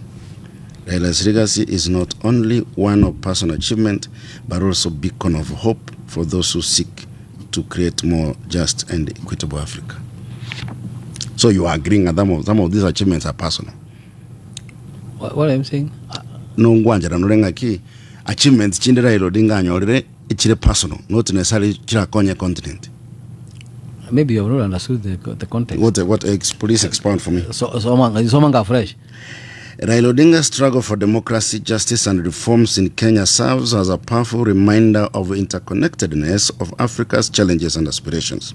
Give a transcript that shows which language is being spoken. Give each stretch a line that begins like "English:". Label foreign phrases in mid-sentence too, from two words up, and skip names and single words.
English: Raila's legacy is not only one of personal achievement, but also a beacon of hope for those who seek to create more just and equitable Africa. So you are agreeing that some of these achievements are personal? What I'm saying? No, achievements chinde Raila Odinga
Gusii: anyorere ichire
English: personal, not necessarily
Gusii: chira Konya
English: continent. Maybe you have not understood the context. What please expound for me. So manga fresh. Raila Odinga's struggle for democracy, justice, and reforms in Kenya serves as a powerful reminder of the interconnectedness of Africa's challenges and aspirations.